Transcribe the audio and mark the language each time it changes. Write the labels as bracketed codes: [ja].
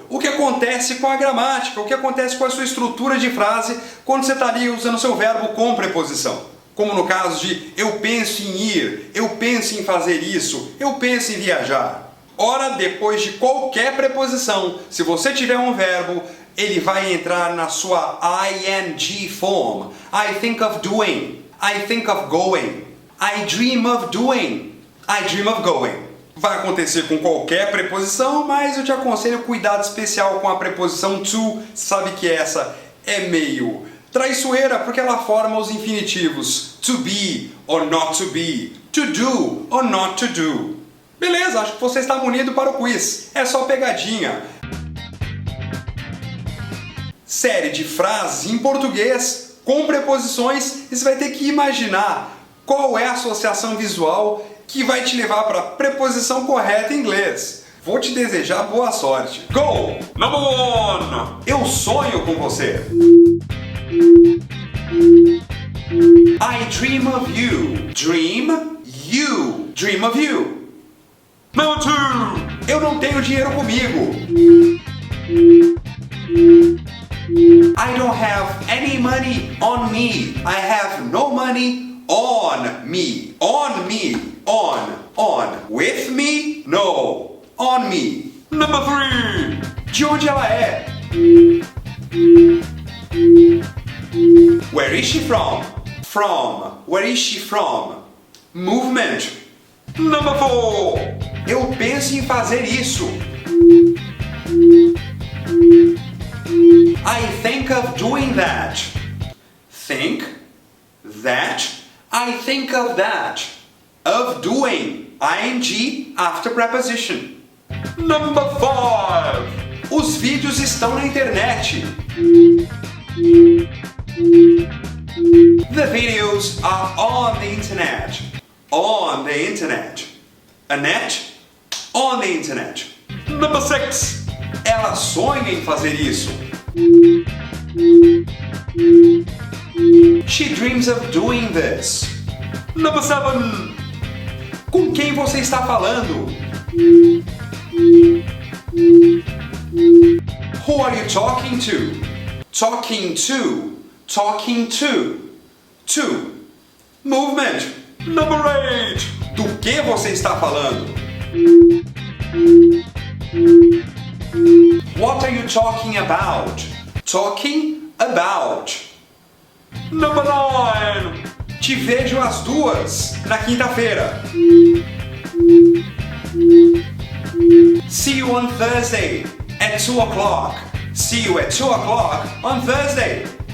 [pt] O que acontece com a gramática, o que acontece com a sua estrutura de frase quando você está ali usando o seu verbo com preposição. Como no caso de eu penso em ir, eu penso em fazer isso, eu penso em viajar. Ora, depois de qualquer preposição, se você tiver um verbo, ele vai entrar na sua ing form. [en] I think of doing, I think of going, I dream of doing, I dream of going. [pt] Vai acontecer com qualquer preposição, mas eu te aconselho cuidado especial com a preposição to. Sabe que essa é meio traiçoeira porque ela forma os infinitivos [en] to be or not to be, to do [pt] or not to do. Beleza, acho que você está munido para o quiz. É só pegadinha. Série de frases em português com preposições e você vai ter que imaginar qual é a associação visual que vai te levar para a preposição correta em inglês. Vou te desejar boa sorte. [en] Go! Number 1! [pt] Eu sonho com você. [en] I dream of you. Dream, you. Dream of you. Number 2! [pt] Eu não tenho dinheiro comigo. [en] I don't have any money on me. I have no money on me. On me. On. With me? No. On me. Number 3. [pt] De onde ela é? [en] Where is she from? From. Where is she from? Movement. Number 4. [pt] Eu penso em fazer isso. [en] I think of doing that. Think. That. I think of that. Of doing. ing after preposition. Number 5. [pt] Os vídeos estão na internet. [en] The videos are on the internet. On the internet. A net? On the internet. Number 6. [pt] Ela sonha em fazer isso. [en] She dreams of doing this. Number 7. [pt] Com quem você está falando? [en] Who are you talking to? Talking to. Talking to. To. Movement. Number 8. [pt] Do que você está falando? [en] What are you talking about? Talking about. Number 9. [pt] Te vejo às 2 na quinta-feira. [en] See you on Thursday at 2 o'clock. See you at 2 o'clock on Thursday.